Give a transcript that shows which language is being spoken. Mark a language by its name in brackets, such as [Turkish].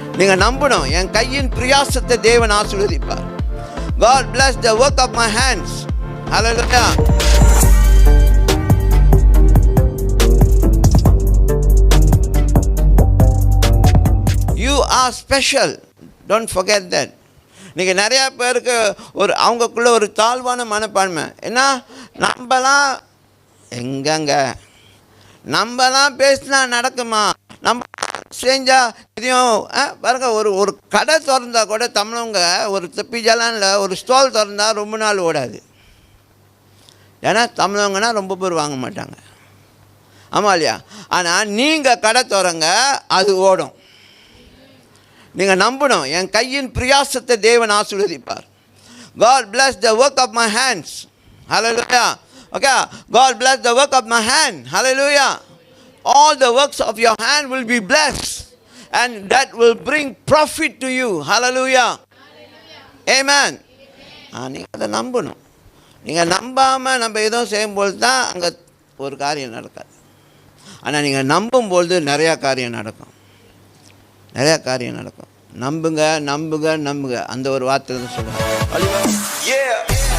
[Tamil] நீங்கள் நம்பணும், என் கையின் பிரயாசத்தை தேவன் ஆசீர்வதிப்பார். [English] God bless the work of my hands. Hallelujah. You are special. Don't forget that. [Tamil] நீங்கள் நிறையா பேருக்கு அவங்கக்குள்ளே ஒரு தாழ்வான மனப்பான்மை. ஏன்னா நம்மலாம் எங்கங்க, நம்மலாம் பேசினா நடக்குமா? நம்ம செஞ்சால் இதையும் பாருங்க, ஒரு கடை திறந்தா கூட தமிழவங்க ஒரு தப்பிஜலான்ல ஒரு ஸ்டால் திறந்தா ரொம்ப நாள் ஓடாது. ஏன்னா தமிழவங்கன்னா ரொம்ப பேர் வாங்க மாட்டாங்க. ஆமாம் இல்லையா? ஆனால் நீங்கள் கடை திறங்க, அது ஓடும். நீங்கள் நம்பணும், என் கையின் பிரயாசத்தை தேவன் ஆசீர்வதிப்பார். [English] God bless the work of my hands. Hallelujah. Okay, God bless the work of my hand. Hallelujah. All the works of your hand will be blessed, and that will bring profit to you. [Tamil] Hallelujah. Amen. நீங்கள் அதை நம்பணும். நீங்கள் நம்பாமல் நம்ம எதுவும் செய்யும்போது தான் அங்கே ஒரு காரியம் நடக்காது. ஆனால் நீங்கள் நம்பும்பொழுது நிறையா காரியம் நடக்கும். நிறையா காரியம் நடக்கும். நம்புங்க நம்புங்க நம்புங்க, அந்த ஒரு வார்த்தை சொல்லுங்கள்.